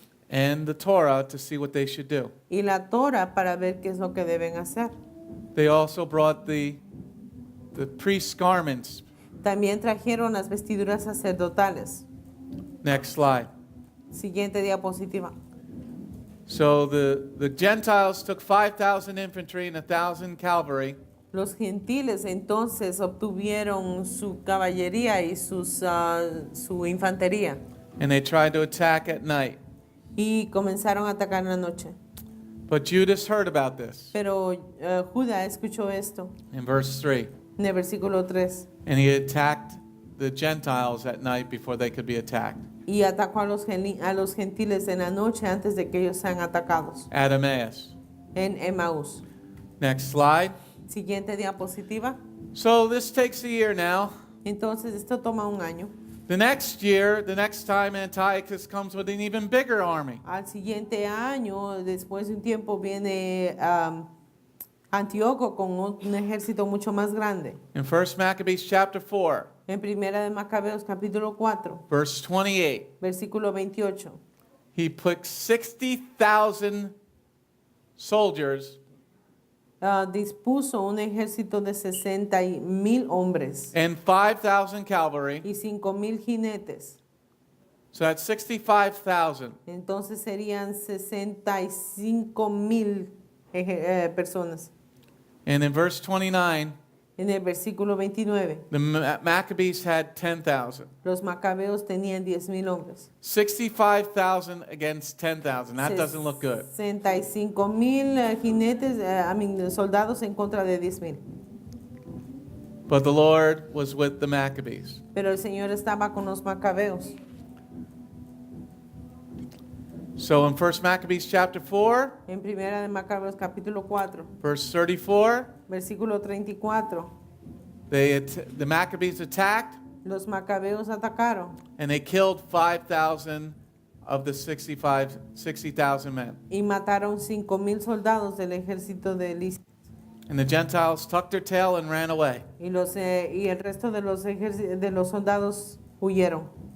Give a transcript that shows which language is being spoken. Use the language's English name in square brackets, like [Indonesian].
[English] and the Torah to see what they should do. [Spanish] y la Torah para ver qué es lo que deben hacer. [English] They also brought the priest's garments. [Spanish] También trajeron las vestiduras sacerdotales. [English] Next slide. [Spanish] Siguiente diapositiva. [English] So the Gentiles took 5,000 infantry and 1,000 cavalry. [Spanish] Los gentiles entonces obtuvieron su caballería y su infantería [English] And they tried to attack at night. [Spanish] y comenzaron a atacar en la noche. [English] But Judas heard about this [Spanish] Pero Judá escuchó esto [English] in verse 3. [Spanish] en el versículo 3 [English] And he attacked the Gentiles at night before they could be attacked. [Spanish] y atacó a los gentiles en la noche antes de que ellos sean atacados [English] At Emmaus. [Spanish] en Emaús. [English] Next slide. [Spanish] Siguiente diapositiva. [English] So this takes a year now. [Spanish] Entonces esto toma un año. [English] The next year, the next time Antiochus comes with an even bigger army. [Spanish] Al siguiente año, después de un tiempo, viene Antíoco con un ejército mucho más grande. [English] In 1 Maccabees chapter 4, [Spanish] En Primera de Macabeos capítulo 4, [English] verse 28, [Spanish] versículo 28. [English] he put 60,000 soldiers [Spanish] dispuso un ejército de 60,000 hombres [English] and 5,000 cavalry. [Spanish] y 5,000 jinetes. [English] So that's 65,000. [Spanish] Entonces serían 65,000 personas. [English] And in verse 29, [Spanish] En el versículo 29, [English] the Maccabees had 10,000. [Spanish] los macabeos tenían 10,000 hombres. [English] 65,000 against 10,000. That doesn't look good. [Spanish] 65,000 jinetes, soldados en contra de 10,000. [English] But the Lord was with the Maccabees. [Spanish] Pero el Señor estaba con los macabeos. [English] So in 1 Maccabees chapter 4, [Spanish] En primera de Macabeos capítulo 4, [English] verse 34, [Spanish] versículo 34, [English] the Maccabees attacked [Spanish] los macabeos atacaron [English] and they killed 5,000 of the 60,000 men. [Spanish] y mataron 5,000 soldados del ejército de Elis. [English] And the Gentiles tucked their tail and ran away. [Spanish] Y el resto de los soldados huyeron.